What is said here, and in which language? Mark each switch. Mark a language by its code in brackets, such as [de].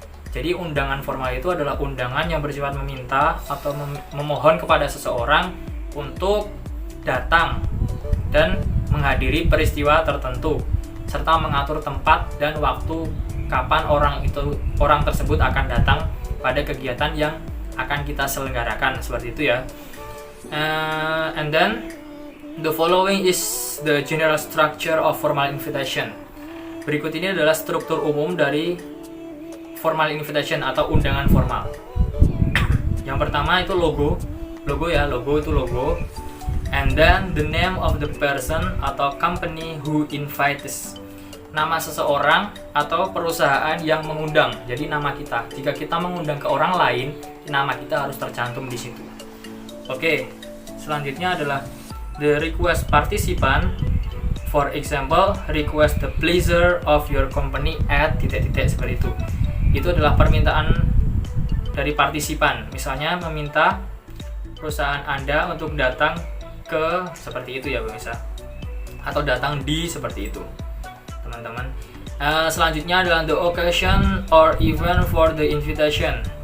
[id] Jadi undangan formal itu adalah undangan yang bersifat meminta atau memohon kepada seseorang untuk datang dan menghadiri peristiwa tertentu, serta mengatur tempat dan waktu kapan orang tersebut akan datang pada kegiatan yang akan kita selenggarakan, seperti itu ya. [en] And then the following is the general structure of formal invitation. [id] Berikut ini adalah struktur umum dari formal invitation atau undangan formal. Yang pertama itu logo itu logo. [en] And then the name of the person atau company who invites. [id] Nama seseorang atau perusahaan yang mengundang. Jadi nama kita. Jika kita mengundang ke orang lain, nama kita harus tercantum di situ. Oke, selanjutnya adalah [en] the request participant. For example, request the pleasure of your company at ... [id] seperti itu. Itu adalah permintaan dari partisipan. Misalnya meminta perusahaan Anda untuk datang ke seperti itu ya pemirsa, atau datang di seperti itu teman-teman. Selanjutnya adalah [en] the occasion or event for the invitation.